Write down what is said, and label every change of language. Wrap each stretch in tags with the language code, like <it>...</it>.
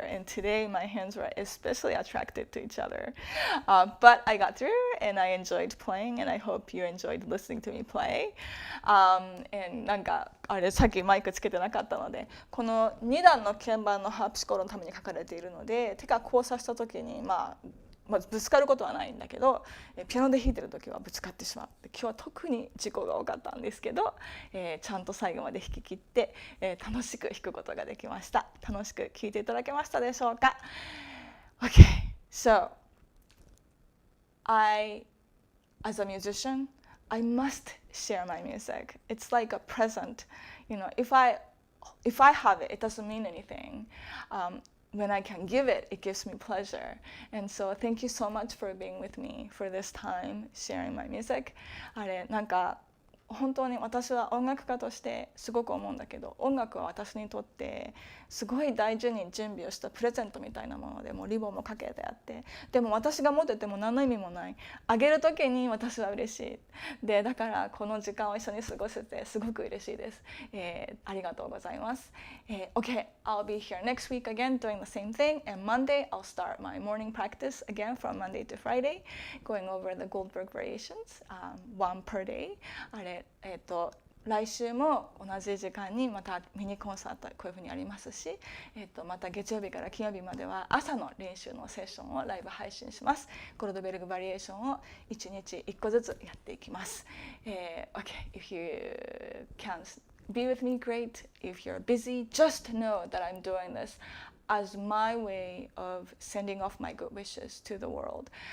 <en>And today, my hands were especially attracted to each other. But I got through, and I enjoyed playing, and I hope you enjoyed listening to me play.</en> <ja>And なんかあれさっきマイクつけてなかったので、この2段の鍵盤のハープシコロのために書かれているので、手が交差した時にぶつかることはないんだけど、ピアノで弾いてる時はぶつかってしまう。今日は特に事故が多かったんですけど、ちゃんと最後まで弾き切って、楽しく弾くことができました。楽しく聴いていただけましたでしょうか？</ja> <en>Okay, so as a musician, I must share my music. It's like a present. If I have it, it doesn't mean anything. When I can give it, it gives me pleasure. And so thank you so much for being with me for this time, sharing my music.</en> <ja>あれ、なんか本当に私は音楽家としてすごく思うんだけど、音楽は私にとってすごい大事に準備をしたプレゼントみたいなもので、もうリボンもかけてあって、でも私が持ってても何の意味もない。あげる時に私は嬉しい。で、だからこの時間を一緒に過ごせてすごく嬉しいです。ありがとうございます。</ja> <en>Okay, I'll be here next week again doing the same thing, and Monday I'll start my morning practice again from Monday to Friday, going over the Goldberg Variations, one per day.</en> <ja>あれ来週も同じ時間にまたミニコンサートこういうふうにありますし、また月曜日から金曜日までは朝の練習のセッションをライブ配信します。ゴルトベルグバリエーションを1日1個ずつやっていきます。</ja> <en>Okay, if you can be with me, great. If you're busy, just know that I'm doing this as my way of sending off my good wishes to the world.</en>